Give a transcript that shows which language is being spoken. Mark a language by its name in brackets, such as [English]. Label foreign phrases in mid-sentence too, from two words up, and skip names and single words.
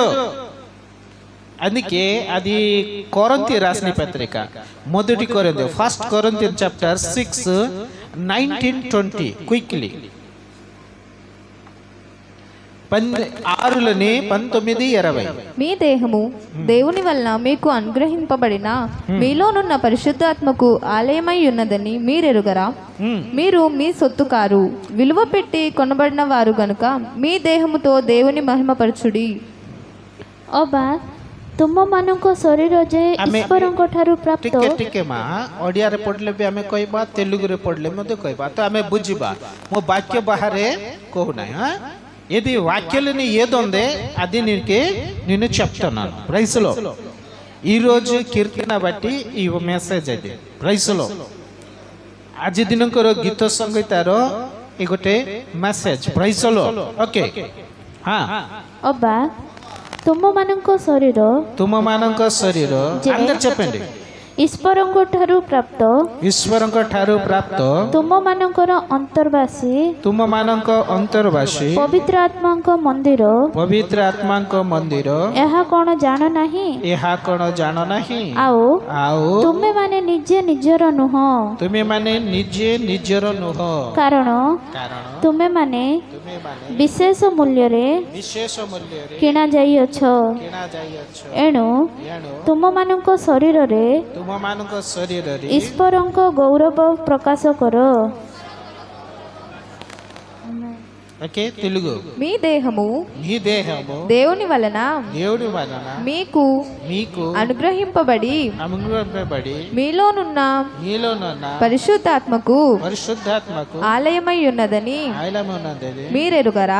[Telugu] అందుకే అది కొరింథీ రాసిన పత్రిక, మొదటి కొరింథీ, [English] First Corinthians chapter [Telugu] 6:19-20 క్విక్లీ 6:19-20 మీ దేహము దేవుని వలన మీకు అనుగ్రహింపబడిన మీలోనున్న పరిశుద్ధాత్మకు ఆలయమై ఉన్నదని మీరెరుగరా? మీరు మీ సొత్తు కారు, విలువ పెట్టి కొనబడిన వారు గనుక మీ దేహముతో దేవుని మహిమపరచుడి। [Odia] ଅବା ତୁମମାନଙ୍କ ଶରୀର ଯେ ଈଶ୍ୱରଙ୍କ ଠାରୁ ପ୍ରାପ୍ତ। ଟିକେ ଟିକେ ମା ଓଡ଼ିଆରେ ପଢ଼ିଲେ ବି ଆମେ କହିବା, ତେଲୁଗୁରେ ପଢ଼ିଲେ ମଧ୍ୟ କହିବା, ତ ଆମେ ବୁଝିବା। ମୋ ବାକ୍ୟ ବାହାରେ କହୁନାହିଁ। [Telugu] ఇది వాక్యాలని ఏదుందే అది నేను చెప్తున్నాను। [English] Praise the Lord. [Telugu] ఈరోజు కీర్తన బట్టి ఈ మెసేజ్ అది। [English] Praise the Lord. [Odia] ଆଜି ଦିନଙ୍କର ଗୀତ ସଂଗୀତର ଏ ଗୋଟେ ମେସେଜ। [English] Praise the Lord. [Odia] ଓକେ, ହଁ। ଅବା ତୁମମାନଙ୍କ ଶରୀର [Telugu] అందరు చెప్పండి। [Odia] ଈଶ୍ୱରଙ୍କ ଠାରୁ ପ୍ରାପ୍ତ, ଈଶ୍ୱରଙ୍କ ଠାରୁ ପ୍ରାପ୍ତ, ତୁମମାନଙ୍କର ଅନ୍ତର୍ବାସୀ ପବିତ୍ର ଆତ୍ମାଙ୍କ ମନ୍ଦିର, ଏହା କ'ଣ ଜାଣ ନାହିଁ? ଆଉ ତୁମେମାନେ ନିଜେ ନିଜର ନୁହଁ, କାରଣ ତୁମେମାନେ ବିଶେଷ ମୂଲ୍ୟରେ କିଣା ଯାଇଅଛ। ଏଣୁ ତୁମମାନଙ୍କ ଶରୀରରେ ଈଶ୍ୱରଙ୍କ ଗୌରବ ପ୍ରକାଶ କର। [Telugu] ఓకే, తెలుగు। మీ దేహము దేవుని వలన మీకు అనుగ్రహింపబడి మీలోనున్న పరిశుద్ధాత్మకు ఆలయమై ఉన్నదని మీరెరుగరా?